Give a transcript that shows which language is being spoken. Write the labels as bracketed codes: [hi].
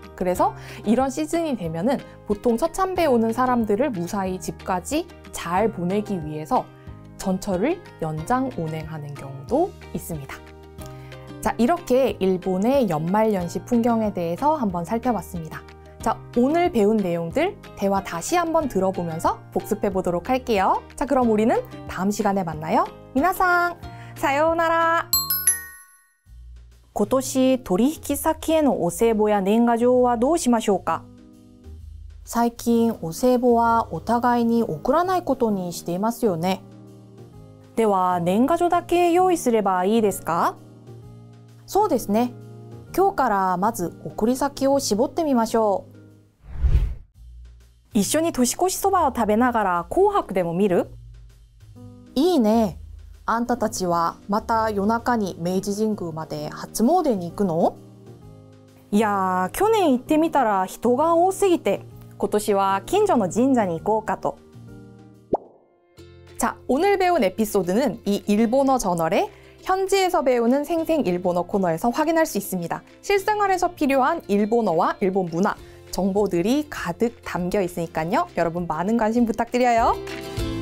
[ko] 그래서 이런 시즌이 되면은 보통 첫 참배에 오는 사람들을 무사히 집까지 잘 보내기 위해서 전철을 연장 운행하는 경우도 있습니다. 자, 이렇게 일본의 연말연시 풍경에 대해서 한번 살펴봤습니다. 자, 오늘 배운 내용들 대화 다시 한번 들어보면서 복습해 보도록 할게요. 자, 그럼 우리는 다음 시간에 만나요. [ja] 미나상, 사요나라! 今年取引先へのお歳暮や年賀状はどうしましょうか？最近お歳暮はお互いに送らないことにしていますよね。では年賀状だけ用意すればいいですか？そうですね。今日からまず送り先を絞ってみましょう。一緒に年越しそばを食べながら紅白でも見る？いいね。あんたたちはまた夜中に明治神宮まで初詣に行くの？いやー、去年行ってみたら人が多すぎて今年は近所の神社に行こうかと。 [ko] 자, 오늘 배운 에피소드는 이 일본어 저널의 현지에서 배우는 생생 일본어 코너에서 확인할 수 있습니다. 실생활에서 필요한 일본어와 일본 문화, 정보들이 가득 담겨 있으니까요. 여러분 많은 관심 부탁드려요.